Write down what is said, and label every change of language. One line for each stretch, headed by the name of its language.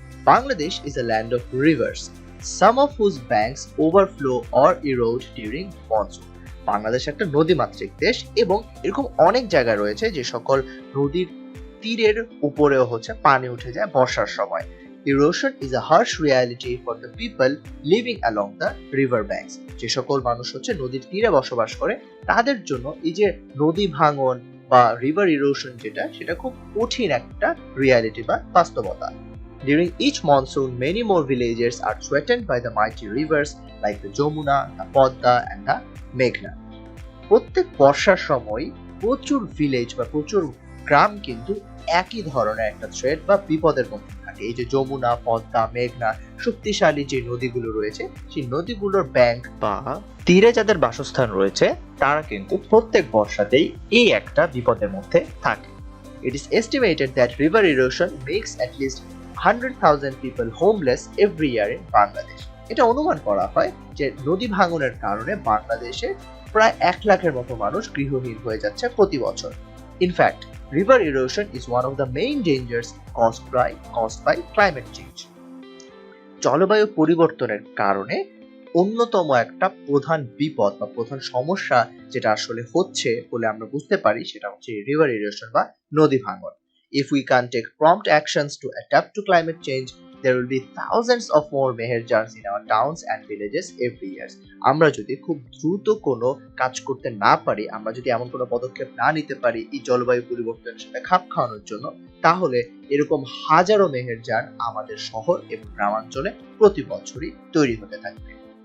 English: Bangladesh is a land of rivers, some of whose banks overflow or erode during monsoon.
Bangla: Bangladesh একটা নদীমাতৃক দেশ এবং এরকম অনেক জায়গা রয়েছে যে সকল নদীর তীরের উপরেও হচ্ছে পানি উঠে যায় বর্ষার সময়।
English: Erosion is a harsh reality for the people living along the river banks.
Bangla: যে সকল মানুষ হচ্ছে নদীর তীরে বসবাস করে তাদের জন্য এই যে নদী ভাঙন বা রিভার ইরোশন সেটা খুব কঠিন একটা রিয়ালিটি বা বাস্তবতা।
English: During each monsoon, many more villages are threatened by the mighty rivers like the Jamuna, the Podda and the Meghna.
Bangla: প্রত্যেক বর্ষার সময় প্রচুর ভিলেজ বা প্রচুর গ্রাম কিন্তু একই ধরনের একটা থ্রেট বা বিপদের মধ্যে থাকে। এই যে যমুনা, পদ্মা, মেঘনা শক্তিশালী যে নদীগুলো রয়েছে সেই নদীগুলোর ব্যাংক বা তীরে যাদের বাসস্থান রয়েছে তারা কিন্তু প্রত্যেক বর্ষাতেই এই একটা বিপদের মধ্যে থাকে।
English: It is estimated that river erosion makes at least 100,000 people homeless every year in Bangladesh.
Bangla: এটা অনুমান করা হয় যে নদী ভাঙনের কারণে বাংলাদেশে প্রায় 1 লাখের মতো মানুষ গৃহহীন হয়ে যাচ্ছে প্রতি বছর।
English: In fact, river erosion is one of the main dangers caused by climate change.
Bangla: জলবায়ু পরিবর্তনের কারণে অন্যতম একটা প্রধান বিপদ বা প্রধান সমস্যা যেটা আসলে হচ্ছে বলে আমরা বুঝতে পারি সেটা হচ্ছে river erosion বা নদী ভাঙন।
English: If we can't take prompt actions to adapt to climate change, there will be thousands of more meherjars in our towns and villages every year.
Bangla: আমরা যদি খুব দ্রুত কোনো কাজ করতে না পারি, আমরা যদি এমন কোনো পদক্ষেপ না নিতে পারি এই জলবায়ু পরিবর্তনের সাথে খাপ খাওয়ানোর জন্য, তাহলে এরকম হাজারো মেহেরজার আমাদের শহর এবং গ্রামাঞ্চলে প্রতি বছরই তৈরি হতে থাকবে।